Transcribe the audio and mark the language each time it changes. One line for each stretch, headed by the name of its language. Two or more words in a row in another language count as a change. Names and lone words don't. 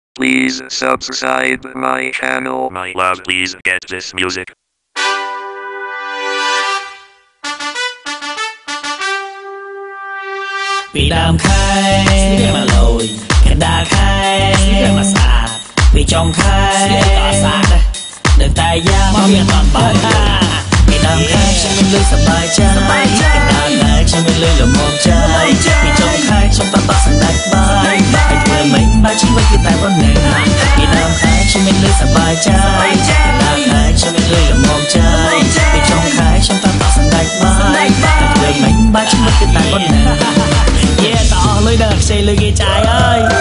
English: Please subscribe my channel. My love, please get this music.
Khmer: ពីដើមខែស្លៀកមកលយកណ្ដាលខែស្លៀកមកស្អាតពីចុងខែស្លៀកក៏ស្អាតដែរតែយ៉ាងមកមាន អត់បើពីដើមខែខ្ញុំមានលុយសប្បាយចិត្តកណ្ដាលខែខ្ញុំមានលុយល្មមចិត្តពីចុងខែខ្ញុំតតសណ្ដាច់បាយហើយធ្វើមិនបើជីវិតគឺតែប៉ុណ្ណេះពីដើមខែខ្ញុំមានលុយសប្បាយចិត្តកណ្ដាលខែខ្ញុំមានលុយល្មមចិត្តពីចុងខែខ្ញុំតតសណ្ដាច់បាយហើយធ្វើមិនបើជីវិតគឺតែប៉ុណ្ណេះតអស់លុយដល់ខ្ចីលុយគេចាយអើយ